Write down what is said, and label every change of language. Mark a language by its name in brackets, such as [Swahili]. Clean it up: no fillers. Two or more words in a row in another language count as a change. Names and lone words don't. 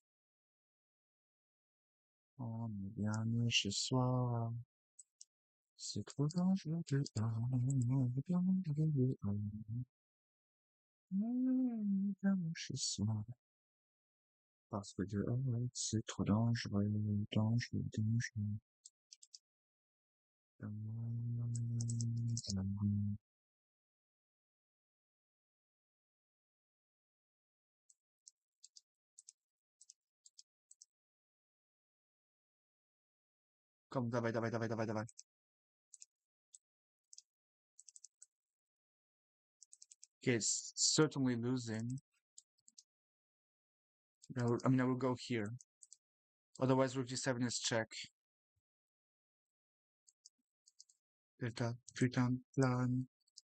[French] On est bien mieux chez soi. C'est trop dangereux dehors. On est bien dehors. On est bien mieux chez soi. Parce que dehors, c'est trop dangereux, dangereux, dangereux. [Polish] Come, dawaj, dawaj, dawaj, dawaj, dawaj. [English] Okay, it's certainly losing. I will go here. Otherwise, rook g7 is check. [French] Putain, putain, plan.